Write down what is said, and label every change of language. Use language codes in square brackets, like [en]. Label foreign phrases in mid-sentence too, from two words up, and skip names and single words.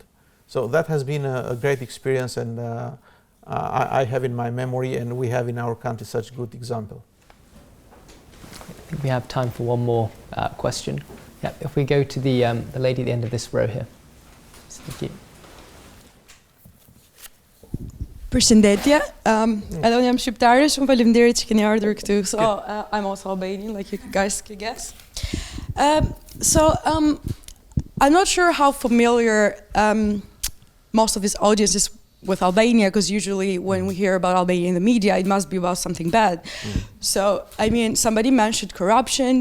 [en] So that has been a great experience, and I have in my memory, and we have in our country such good example. I think we have time for one more question. Yeah, if we go to the lady at the end of this row here. Thank you. [sq] Përshëndetje. Edhe unë jam shqiptare, shumë faleminderit që keni ardhur këtu. [en] So I'm also Albanian, like you guys could guess. I'm not sure how familiar most of this audience is with Albania, because usually when we hear about Albania in the media, it must be about something bad. So, I mean, somebody mentioned corruption.